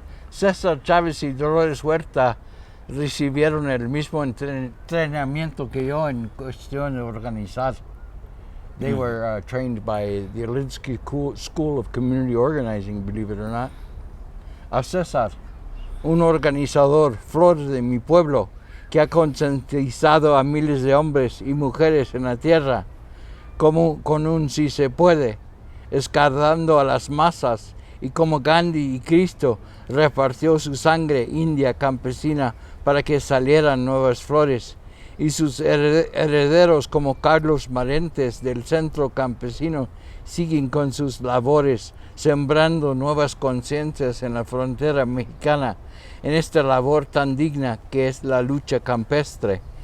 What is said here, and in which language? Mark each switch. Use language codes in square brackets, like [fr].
[es] César Chávez y Dolores Huerta recibieron el mismo entrenamiento que yo en cuestión de organizar. [en] They were trained by the Olinsky School of Community Organizing, believe it or not. [es] A César, un organizador, flor de mi pueblo, que ha concientizado a miles de hombres y mujeres en la tierra, como con un si se puede, escardando a las masas, y como Gandhi y Cristo repartió su sangre india campesina para que salieran nuevas flores, y sus herederos como Carlos Marentes del Centro Campesino siguen con sus labores, sembrando nuevas conciencias en la frontera mexicana, en esta labor tan digna que es la lucha campestre.